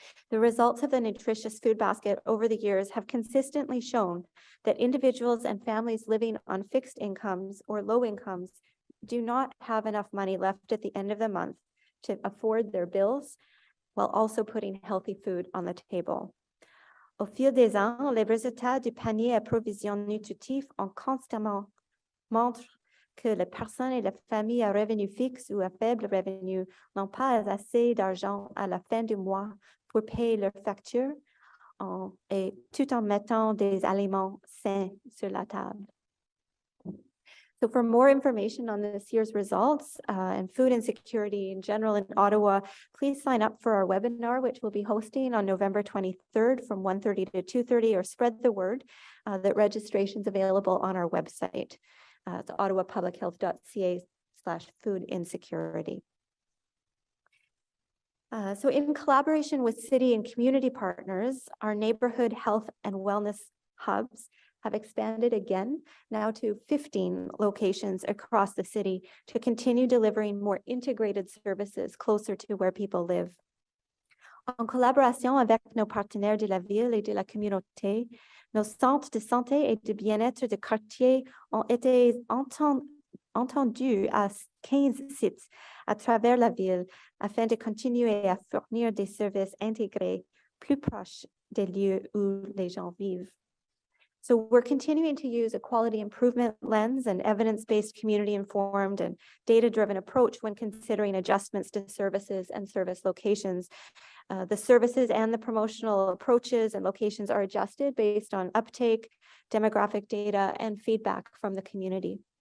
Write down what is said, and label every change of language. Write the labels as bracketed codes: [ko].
[en] The results of the nutritious food basket over the years have consistently shown that individuals and families living on fixed incomes or low incomes do not have enough money left at the end of the month to afford their bills, while also putting healthy food on the table. [fr] Au fil des ans, les résultats du panier à provision nutritive ont constamment montré que les personnes et les familles à revenu fixe ou à faible revenu n'ont pas assez d'argent à la fin du mois pour payer leurs factures et tout en mettant des aliments sains sur la table. [en] So for more information on this year's results and food insecurity in general in Ottawa, please sign up for our webinar, which we'll be hosting on November 23rd from 1:30 to 2:30, or spread the word that registration's available on our website. It's ottawapublichealth.ca/food insecurity. So in collaboration with city and community partners, our neighborhood health and wellness hubs have expanded again, now to 15 locations across the city, to continue delivering more integrated services closer to where people live. [fr] En collaboration avec nos partenaires de la ville et de la communauté, nos centres de santé et de bien-être de quartier ont été entendus à 15 sites à travers la ville afin de continuer à fournir des services intégrés plus proches des lieux où les gens vivent. [en] So we're continuing to use a quality improvement lens and evidence-based, community-informed and data-driven approach when considering adjustments to services and service locations. The services and the promotional approaches and locations are adjusted based on uptake, demographic data, and feedback from the community.